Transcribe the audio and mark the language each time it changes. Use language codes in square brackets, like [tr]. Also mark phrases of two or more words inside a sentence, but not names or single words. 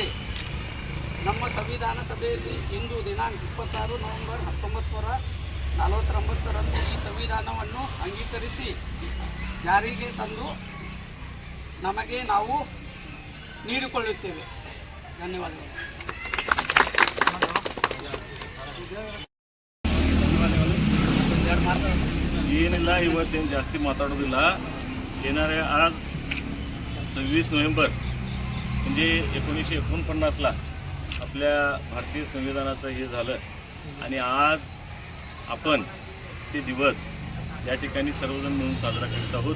[kn] ನಮ್ಮ ಸಂವಿಧಾನ ಸಭೆಯಲ್ಲಿ ಇಂದು ದಿನಾಂಕ 26 ನವೆಂಬರ್ 1949 ಈ ಸಂವಿಧಾನವನ್ನು ಅಂಗೀಕರಿಸಿ ಜಾರಿಗೆ ತಂದು ನಮಗೆ ನಾವು ನೀಡಿಕೊಳ್ಳುತ್ತೇವೆ। ಧನ್ಯವಾದಗಳು। ಏನಿಲ್ಲ, ಇವತ್ತೇನು ಜಾಸ್ತಿ ಮಾತಾಡೋದಿಲ್ಲ। [mr] येणाऱ्या आज 26 नोव्हेंबर म्हणजे 1949ला आपल्या भारतीय संविधानाचं हे झालं आणि आज आपण ते दिवस या ठिकाणी सर्वजण मिळून साजरा करत आहोत।